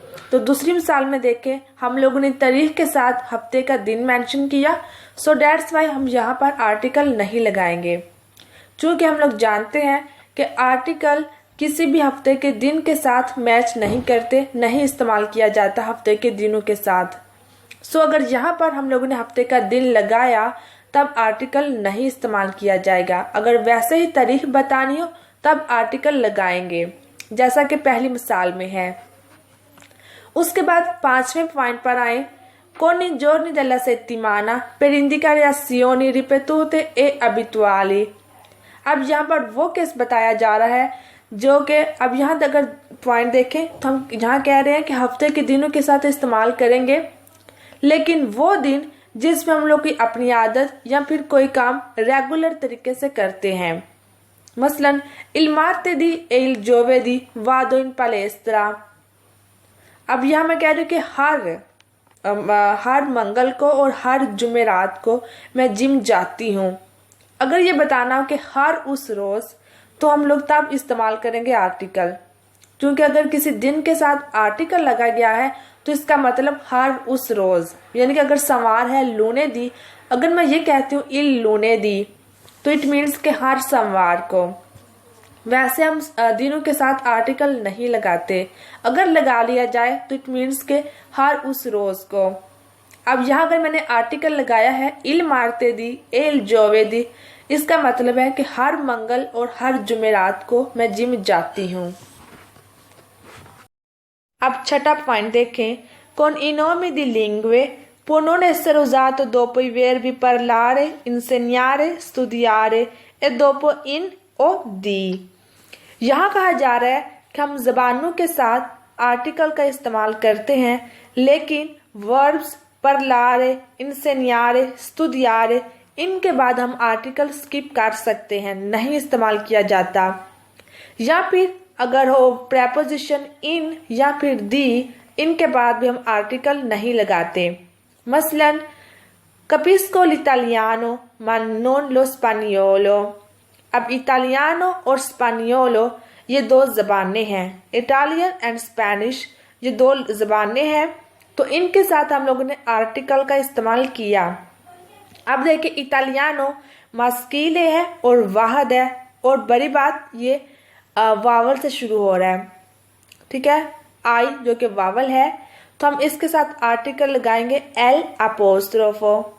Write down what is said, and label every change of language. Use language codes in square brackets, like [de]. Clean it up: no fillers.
[hi] तो दूसरी मिसाल में देखें, हम लोगों ने तारीख के साथ हफ्ते का दिन मेंशन किया, सो डेट्स वाई हम यहाँ पर आर्टिकल नहीं लगाएंगे, क्योंकि हम लोग जानते हैं कि आर्टिकल किसी भी हफ्ते के दिन के साथ मैच नहीं करते, नहीं इस्तेमाल किया जाता हफ्ते के दिनों के साथ। सो अगर यहाँ पर हम लोगों ने हफ्ते का दिन लगाया तब आर्टिकल नहीं इस्तेमाल किया जाएगा। अगर वैसे ही तारीख बतानी हो तब आर्टिकल लगाएंगे, जैसा कि पहली मिसाल में है। उसके बाद 5वें पॉइंट पर आए, [it] con i giorni della settimana per indicare azioni ripetute e abituali। [hi] अब यहाँ पर वो केस बताया जा रहा है जो कि अब यहाँ अगर पॉइंट देखें तो हम यहाँ कह रहे हैं कि हफ्ते के दिनों के साथ इस्तेमाल करेंगे, लेकिन वो दिन जिसमें हम लोग की अपनी आदत या फिर कोई काम रेगुलर तरीके से करते हैं। [it] मसलन il martedì e il giovedì vado in palestra। [hi] अब यहाँ मैं कह रही हूँ कि हर मंगल को और हर जुमेरात को मैं जिम जाती हूँ। अगर ये बताना हो कि हर उस रोज, तो हम लोग तब इस्तेमाल करेंगे आर्टिकल, क्योंकि अगर किसी दिन के साथ आर्टिकल लगा गया है तो इसका मतलब हर उस रोज, यानी कि अगर सोमवार है लूने दी, अगर मैं ये कहती हूँ इल लूने दी, तो इट मीन्स के हर सोमवार को। वैसे हम दिनों के साथ आर्टिकल नहीं लगाते, अगर लगा लिया जाए तो इट मीन्स के हर उस रोज को। अब यहाँ अगर मैंने आर्टिकल लगाया है इल मार्तेदी एल जोवेदी, इसका मतलब है कि हर मंगल और हर जुमेरात को मैं जिम जाती हूँ। अब छठा पॉइंट देखें, [it] con i nomi di lingue può non essere usato dopo i verbi parlare, insegnare, studiare e dopo in o di। [hi] यहाँ कहा जा रहा है कि हम जबानों के साथ आर्टिकल का इस्तेमाल करते हैं, लेकिन वर्ब्स parlare, insegnare, studiare इनके बाद हम आर्टिकल स्किप कर सकते हैं, नहीं इस्तेमाल किया जाता। या फिर अगर हो प्रेपोजिशन इन या फिर दी, इनके बाद भी हम आर्टिकल नहीं लगाते। [it] मसलन capisco l'italiano ma non lo spagnolo। [hi] अब इटालियानो और स्पेनियोलो ये दो जबानें हैं, इटालियन एंड स्पेनिश ये दो जबानें हैं, तो इनके साथ हम लोगों ने आर्टिकल का इस्तेमाल किया। अब देखिए इटालियानो मस्कीले है और वाहद है, और बड़ी बात ये वावल से शुरू हो रहा है, ठीक है, आई जो कि वावल है, तो हम इसके साथ आर्टिकल लगाएंगे एल अपोस्ट्रोफो।